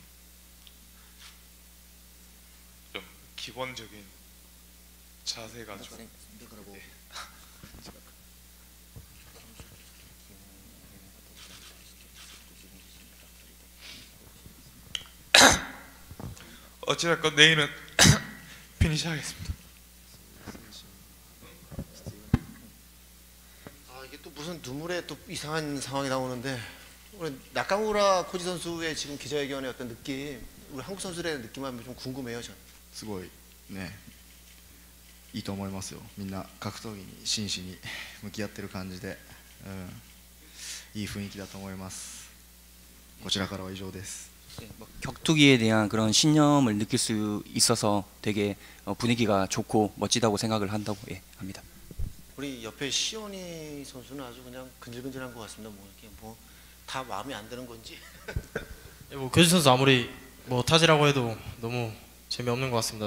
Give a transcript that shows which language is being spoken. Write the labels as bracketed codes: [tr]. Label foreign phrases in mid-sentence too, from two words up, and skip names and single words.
[ko] 좀 기본적인 자세가 좀 어찌됐건 내일은 피니시 하겠습니다. 아 이게 또 무슨 눈물에 또 이상한 상황이 나오는데 우리 나카무라 코지 선수의 지금 기자회견의 어떤 느낌, 우리 한국 선수들의 느낌 한번 좀 궁금해요. 전. [ja] すごいねいいと思いますよ。みんな格闘技に真摯に向き合ってる感じで、いい雰囲気だと思います。こちらからは以上です。 [ko] 격투기에 대한 그런 신념을 느낄 수 있어서 되게 분위기가 좋고 멋지다고 생각을 한다고 합니다. 우리 옆에 시온이 선수는 아주 그냥 근질근질한 것 같습니다. 뭐 이렇게 뭐 다 마음에 안 드는 건지. 뭐 교지 선수 아무리 뭐 타지라고 해도 너무 재미없는 것 같습니다.